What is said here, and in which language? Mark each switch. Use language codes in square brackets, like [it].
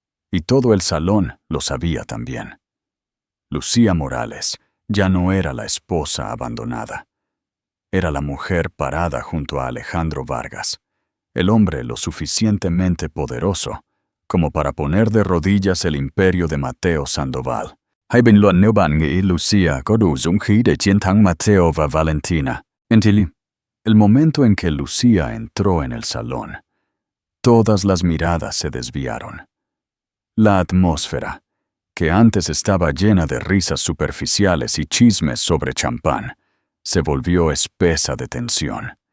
[es] Y todo el salón lo sabía también. Lucía Morales ya no era la esposa abandonada. Era la mujer parada junto a Alejandro Vargas, el hombre lo suficientemente poderoso como para poner de rodillas el imperio de Mateo Sandoval. [vi] Hãy bình luận nếu bạn nghĩ Lucía có đủ dũng khí để chiến thắng Mateo và Valentina. [es] El momento en que Lucía entró en el salón, todas las miradas se desviaron. La atmósfera, que antes estaba llena de risas superficiales y chismes sobre champán, se volvió espesa de tensión.